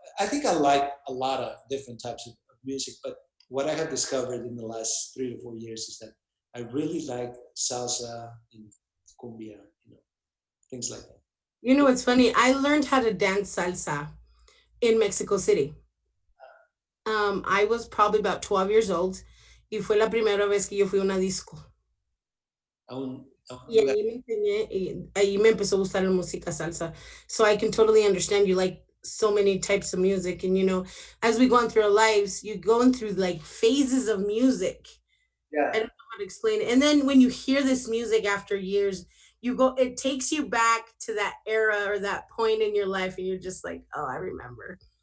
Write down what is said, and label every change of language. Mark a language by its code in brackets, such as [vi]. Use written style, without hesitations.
[en] I think I like a lot of different types of music, but what I have discovered in the last 3 to 4 years is that I really like salsa and cumbia, things like that. You know what's funny? I learned how to dance salsa in Mexico City. I was probably about 12 years old [es] y fue la primera vez que yo fui a una disco. A un Y lugar. ahí me enseñé y ahí me empezó a gustar la música salsa. [en] So I can totally understand you like so many types of music. And as we go on through our lives, you're going through like phases of music. I Yeah. don't know how to explain it. And then when you hear this music after years, it takes you back to that era or that point in your life, and you're just like, oh, I remember.